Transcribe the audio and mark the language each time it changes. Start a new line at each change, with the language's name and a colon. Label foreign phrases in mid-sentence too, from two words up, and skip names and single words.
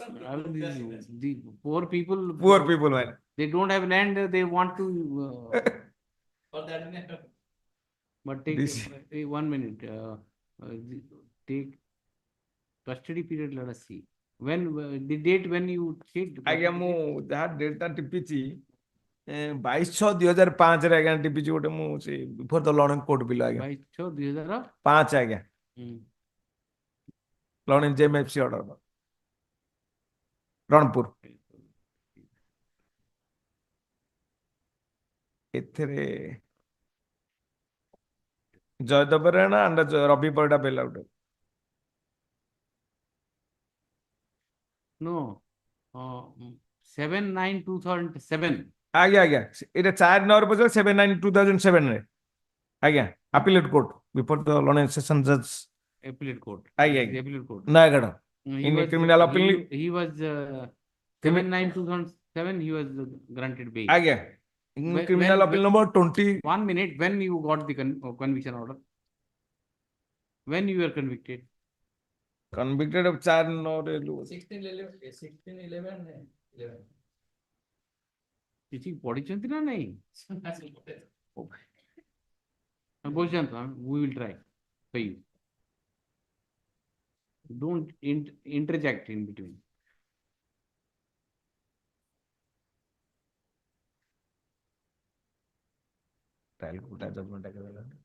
English: The poor people, man. They don't have land, they want to For that, but take 1 minute. Take custody period, let us see. When the date when you checked?
Odia: ଆଜ୍ଞା ମୁଁ ଯାହା ଡେଟ୍ଟା ଟିପିଛି 22/6/2005 ରେ ଆଜ୍ଞା ଟିପିଛି ଗୋଟେ ମୁଁ ସେ
English: before the learned court
Odia: ବିଲ ଆଜ୍ଞା 22/6/2005 ଆଜ୍ଞା
English: learned JMFC order
Odia: ରଣପୁର. ଏଥିରେ ଜୟଦେବ ରାଣା and ରବି ପରିଡ଼ା
English: bail out. No, 7/9/2007.
Odia: ଆଜ୍ଞା ଏଇଟା 4/9 ପର୍ଯ୍ୟନ୍ତ 7/9/2007 ରେ ଆଜ୍ଞା
English: appellate court before the learned session judge Appellate court.
Odia: ଆଜ୍ଞା
English: Appellate court. ନୟାଗଡ଼. In criminal appeal. He was 7/9/2007. He was granted bail. ଆଜ୍ଞା criminal appeal number 20. 1 minute. When you got the conviction order? When you were convicted? Convicted of 4/9 16/11.
Odia: କିଛି ପଢିଛନ୍ତି ନା ନାହିଁ? ବୁଝନ୍ତୁ,
English: we will try. for you. Don't interject in between. Trial court judgment agreement.